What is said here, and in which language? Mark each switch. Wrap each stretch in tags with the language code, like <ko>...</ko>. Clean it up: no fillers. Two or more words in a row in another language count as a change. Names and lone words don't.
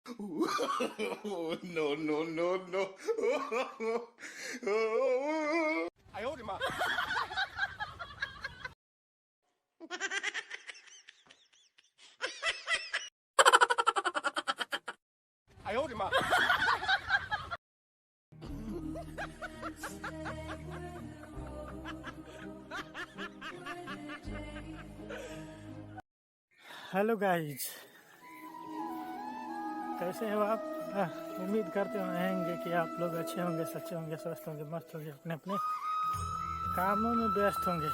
<en>No, no, no, no.</en> <zh>哎呦我的妈！哎呦我的妈！</zh> <hi>हेलो गाइज, कैसे हो आप? उम्मीद करते रहेंगे कि आप लोग अच्छे होंगे, सच्चे होंगे, स्वस्थ होंगे, मस्त होंगे, अपने अपने कामों में व्यस्त होंगे।</hi>